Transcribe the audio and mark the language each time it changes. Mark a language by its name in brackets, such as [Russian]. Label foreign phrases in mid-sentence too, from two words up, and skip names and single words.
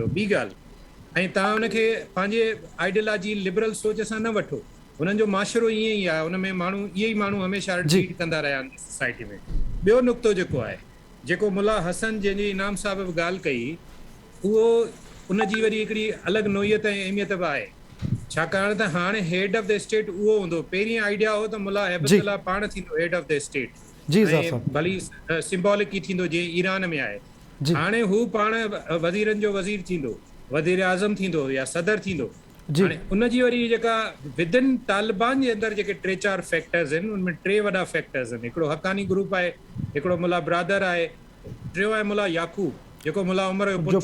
[Sindhi] ॿी ॻाल्हि, ऐं तव्हां उनखे पंहिंजे [English] ideology liberal [Sindhi] सोच सां न वठो। हुननि जो माशरो ईअं ई आहे, उन में माण्हू इहे ई माण्हू हमेशह लीड कंदा रहिया आहिनि सोसाइटी में। ॿियो नुक़्तो जेको आहे, जेको मुला हसन जंहिंजी इनाम साहिब बि ॻाल्हि कई, उहो उनजी वरी हिकिड़ी अलॻि नोयत ऐं अहमियत बि आहे। छाकाणि त हाणे [English] head of the state [Sindhi] उहो हूंदो। पहिरीं आइडिया हो त मुला हैबतुल्लाह पाण थींदो [English] head of the state, [Sindhi] भली सिंबॉलिक ई थींदो जीअं ईरान में आहे। हाणे हू पाण वज़ीरनि जो वज़ीर थींदो, वज़ीर आज़म थींदो या सदर थींदो। हाणे उनजी वरी जेका विदिन तालिबान जे अंदरि जेके 3-4 फैक्टर्स आहिनि, उनमें 3 वॾा फैक्टर्स आहिनि। हिकिड़ो हक़ानी ग्रुप आहे, हिकिड़ो मुला ब्रादर आहे, टियों आहे मुला याकूब जेको मुला उमर जो